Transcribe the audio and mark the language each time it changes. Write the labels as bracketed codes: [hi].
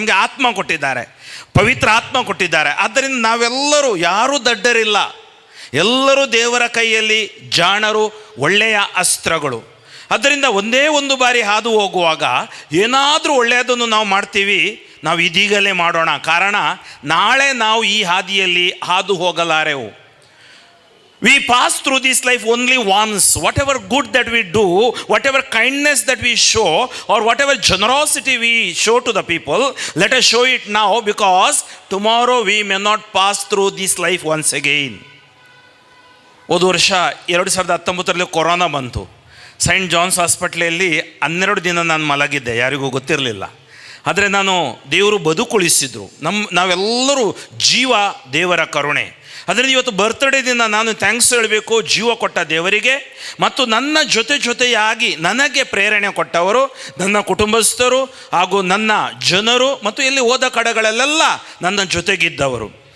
[kn] ನಮಗೆ ಆತ್ಮ ಕೊಟ್ಟಿದ್ದಾರೆ, ಪವಿತ್ರ ಆತ್ಮ ಕೊಟ್ಟಿದ್ದಾರೆ. ಆದ್ದರಿಂದ ನಾವೆಲ್ಲರೂ ಯಾರೂ ದಡ್ಡರಿಲ್ಲ, ಎಲ್ಲರೂ ದೇವರ ಕೈಯಲ್ಲಿ ಜಾಣರು, ಒಳ್ಳೆಯ ಅಸ್ತ್ರಗಳು. ಆದ್ದರಿಂದ ಒಂದೇ ಒಂದು ಬಾರಿ ಹಾದು ಹೋಗುವಾಗ ಏನಾದರೂ ಒಳ್ಳೆಯದನ್ನು ನಾವು ಮಾಡ್ತೀವಿ, ನಾವು ಇದೀಗಲೇ ಮಾಡೋಣ. ಕಾರಣ ನಾಳೆ ನಾವು ಈ ಹಾದಿಯಲ್ಲಿ ಹಾದು ಹೋಗಲಾರೆವು. [en] We pass through this life only once. Whatever good that we do, whatever kindness that we show, or whatever generosity we show to the people, let us show it now, because tomorrow we may not pass through this life once again. [kn] ಹೋದ ವರ್ಷ 2019ರಲ್ಲಿ corona ಬಂತು. Saint John's ಹಾಸ್ಪಿಟ್ಲಲ್ಲಿ 12 ದಿನ ನಾನು ಮಲಗಿದ್ದೆ, ಯಾರಿಗೂ ಗೊತ್ತಿರಲಿಲ್ಲ. ಆದರೆ ನಾನು ದೇವರು ಬದುಕುಳಿಸಿದ್ರು. ನಾವೆಲ್ಲರೂ ಜೀವ ದೇವರ ಕರುಣೆ. ಅದರಿಂದ ಇವತ್ತು ಬರ್ತ್ಡೇ ದಿನ ನಾನು ಥ್ಯಾಂಕ್ಸ್ ಹೇಳಬೇಕು ಜೀವ ಕೊಟ್ಟ ದೇವರಿಗೆ, ಮತ್ತು ನನ್ನ ಜೊತೆಯಾಗಿ ನನಗೆ ಪ್ರೇರಣೆ ಕೊಟ್ಟವರು ನನ್ನ ಕುಟುಂಬಸ್ಥರು ಹಾಗೂ ನನ್ನ ಜನರು, ಮತ್ತು ಎಲ್ಲಿ ಹೋದ ಕಡೆಗಳಲ್ಲೆಲ್ಲ ನನ್ನ ಜೊತೆಗಿದ್ದವರು.